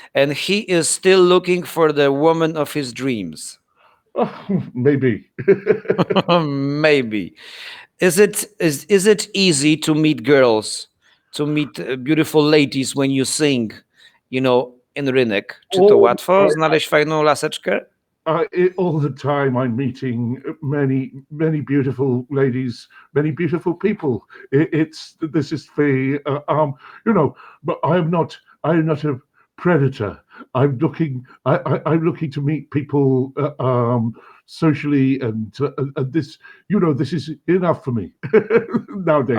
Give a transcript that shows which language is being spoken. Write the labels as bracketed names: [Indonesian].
[English] And he is still looking for the woman of his dreams. Maybe. Maybe. Is it easy to meet girls, to meet beautiful ladies when you sing, you know, in rynek? [Polish] Czy to łatwo znaleźć fajną laseczkę? [English] All the time I'm meeting many beautiful ladies, many beautiful people. This is the you know, but I'm not a predator. I'm looking to meet people socially, and this, you know, this is enough for me nowadays.